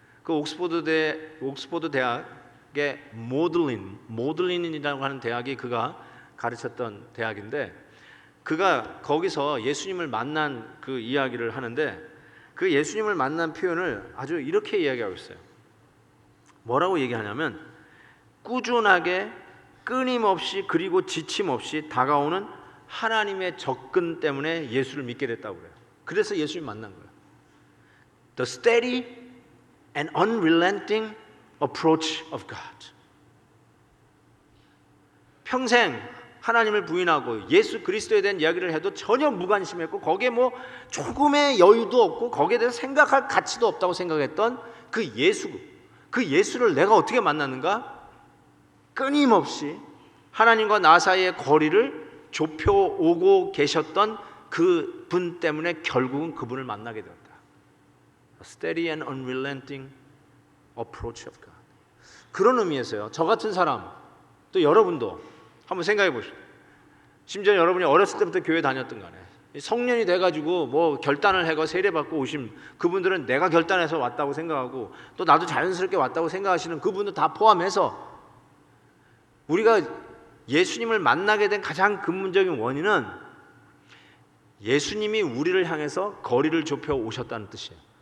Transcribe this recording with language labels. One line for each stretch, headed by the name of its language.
Korean: 그 옥스포드 대학의 모들린이라고 하는 대학이 그가 가르쳤던 대학인데, 그가 거기서 예수님을 만난 그 이야기를 하는데 그 예수님을 만난 표현을 아주 이렇게 이야기하고 있어요. 뭐라고 얘기하냐면 꾸준하게 끊임없이 그리고 지침 없이 다가오는 하나님의 접근 때문에 예수를 믿게 됐다고 그래요. 그래서 예수님 만난 거예요.
English: The steady and unrelenting approach of God.
Korean: 평생 하나님을 부인하고 예수 그리스도에 대한 이야기를 해도 전혀 무관심했고 거기에 뭐 조금의 여유도 없고 거기에 대해서 생각할 가치도 없다고 생각했던 그 예수를 내가 어떻게 만났는가? 끊임없이 하나님과 나 사이의 거리를 좁혀오고 계셨던 그 분 때문에 결국은 그분을 만나게 되었다.
English: A steady and unrelenting approach of God.
Korean: 그런 의미에서요, 저 같은 사람, 또 여러분도 한번 생각해 보십시오. 심지어 여러분이 어렸을 때부터 교회 다녔던 간에 성년이 돼가지고 뭐 결단을 해가 세례받고 오신 그분들은 내가 결단해서 왔다고 생각하고 또 나도 자연스럽게 왔다고 생각하시는 그분들 다 포함해서 우리가 예수님을 만나게 된 가장 근본적인 원인은 예수님이 우리를 향해서 거리를 좁혀 오셨다는 뜻이에요.